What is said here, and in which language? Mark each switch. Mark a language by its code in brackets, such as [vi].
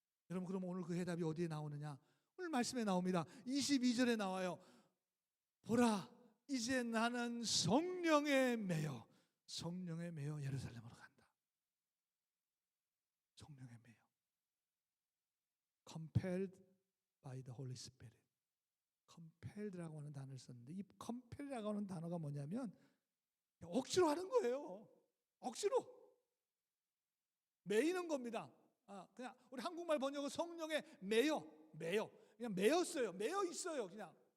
[ko] 여러분, 그럼 오늘 그 해답이 어디에 나오느냐? 오늘 말씀에 나옵니다. 22절에 나와요. 보라, 이제 나는 성령에 매여 예루살렘으로 간다. 성령에 매여. [en] Compelled by the Holy Spirit. [ko] Compelled라고 하는 단어를 썼는데, 이 compelled라고 하는 단어가 뭐냐면 억지로 하는 거예요. 억지로 매이는 겁니다. 그냥 우리 한국말 번역은 성령에 매여. 그냥 매였어요. 매여 있어요. 그냥.